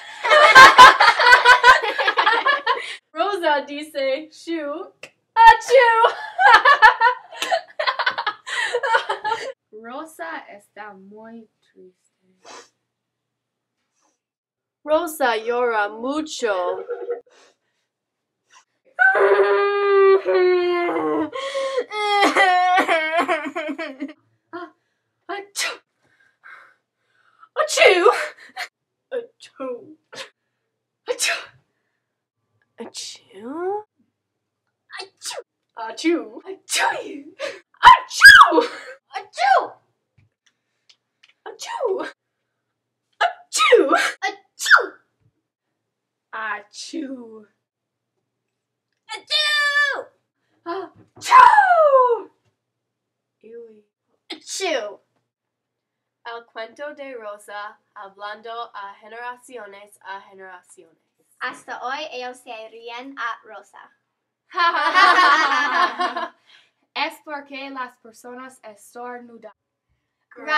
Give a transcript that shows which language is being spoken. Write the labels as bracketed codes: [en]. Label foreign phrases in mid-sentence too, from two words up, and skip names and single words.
[es] Rosa dice shoe. Achoo. Rosa está muy triste. Rosa llora mucho. Achoo. Achoo. Achoo. Achoo. Achoo. Achoo. Achoo. Achoo. Achoo. Achoo. Achoo. Achoo. Achoo. Achoo. Achoo. Achoo. Ewy. Achoo. El cuento de Rosa, hablando a generaciones. Hasta hoy ellos se ríen a Rosa. Es porque las personas estornudan.